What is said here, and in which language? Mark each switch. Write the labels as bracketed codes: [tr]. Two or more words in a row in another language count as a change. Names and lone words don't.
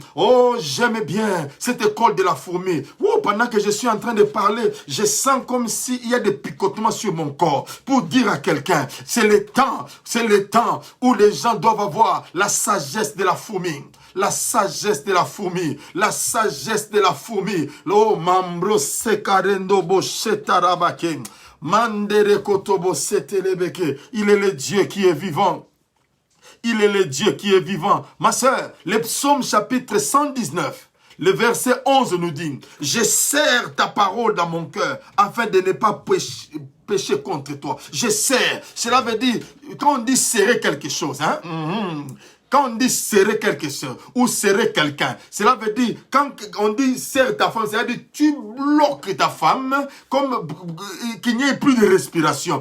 [fr] Oh, j'aime bien cette école de la fourmi. Oh, pendant que je suis en train de parler, je sens comme s'il y a des picotements sur mon corps pour dire à quelqu'un, c'est le temps où les gens doivent avoir la sagesse de la fourmi. La sagesse de la fourmi, la sagesse de la fourmi. Oh, mambro sekarendo bo shetarabake. Mandere kotobo setelebeke. Il est le Dieu qui est vivant. Il est le Dieu qui est vivant. Ma sœur, le psaume chapitre 119, le verset 11 nous dit, « Je serre ta parole dans mon cœur afin de ne pas pécher contre toi. » Je serre. Cela veut dire, quand on dit serrer quelque chose, hein, quand on dit serrer quelque chose ou serrer quelqu'un, cela veut dire, quand on dit serrer ta femme, c'est-à-dire tu bloques ta femme comme qu'il n'y ait plus de respiration.